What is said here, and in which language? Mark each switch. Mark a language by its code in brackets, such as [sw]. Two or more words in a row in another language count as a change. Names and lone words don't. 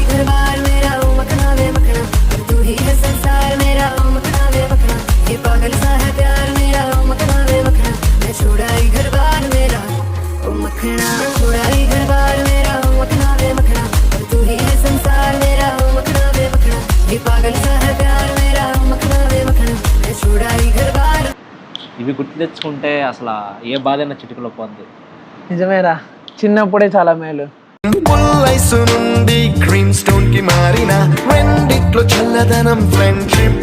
[hi] घर बार मेरा ओ मखना वे मखना तू ही है संसार मेरा ओ मखना वे मखना ये पागल सा है प्यार मेरा ओ मखना वे मखना मैं छुड़ाई घर बार मेरा ओ मखना छुड़ाई घर बार मेरा ओ मखना वे मखना तू ही है संसार मेरा ओ मखना वे मखना ये पागल सा है प्यार मेरा ओ मखना वे मखना मैं छुड़ाई घर बार. [te] ఇవి గుర్తు తెచ్చుకుంటే అసలు ఏ బాధైనా చిటికలో పోద్ది. నిజమేరా, చిన్నప్పుడే చాలా మేలు. పుల్లైస్ నుండి [en] green stone [te] కి మారిన రెండిట్లో చల్లదనం ఫ్రెండ్షిప్.